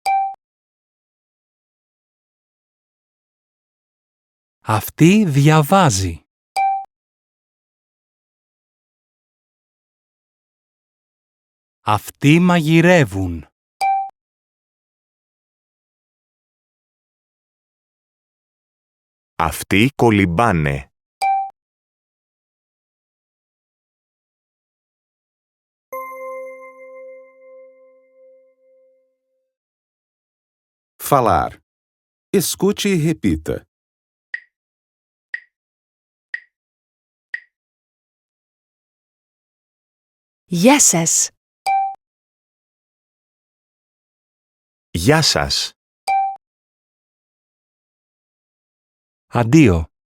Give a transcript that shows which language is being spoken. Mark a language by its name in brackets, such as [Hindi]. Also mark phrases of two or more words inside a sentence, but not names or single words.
[Greek] Αυτή διαβάζει. Αυτοί μαγειρεύουν. Αυτοί κολυμπάνε. [Portuguese] Falar. Escute e repita. [Greek] Γεια σας. Γεια σας. Αντίο.